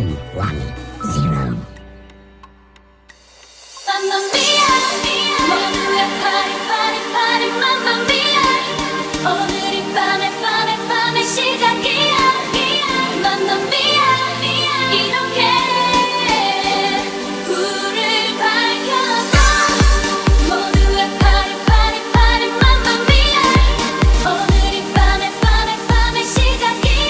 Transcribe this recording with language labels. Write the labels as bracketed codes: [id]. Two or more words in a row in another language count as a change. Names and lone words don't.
[it] 0. Mamma mia, 오늘의 party mamma mia. [ko] 오늘이 밤의 시작이야. [it] Mamma mia, [ko] 이렇게 불을 밝혀줘. 모두의 party [it] mamma mia. [ko] 오늘이 밤의 시작이야.